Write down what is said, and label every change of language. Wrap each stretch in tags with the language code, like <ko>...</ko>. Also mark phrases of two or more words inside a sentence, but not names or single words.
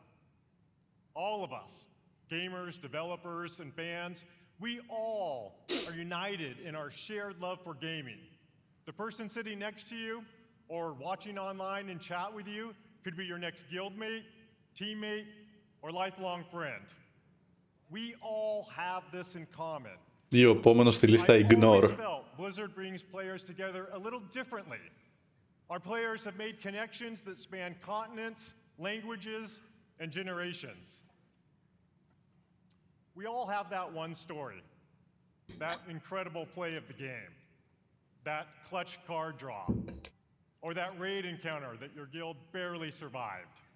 <en>All of us, gamers, developers, and fans, we all are united in our shared love for gaming. The person sitting next to you or watching online and chat with you could be your next guildmate, teammate, or lifelong friend. We all have this in common.</en> <el>Ή ο επόμενος στη λίστα</el> <en>I've always Ignore. felt Blizzard brings players together a little differently. Our players have made connections that span continents, languages, and generations. We all have that one story, that incredible play of the game, that clutch card draw, or that raid encounter that your guild barely survived.</en>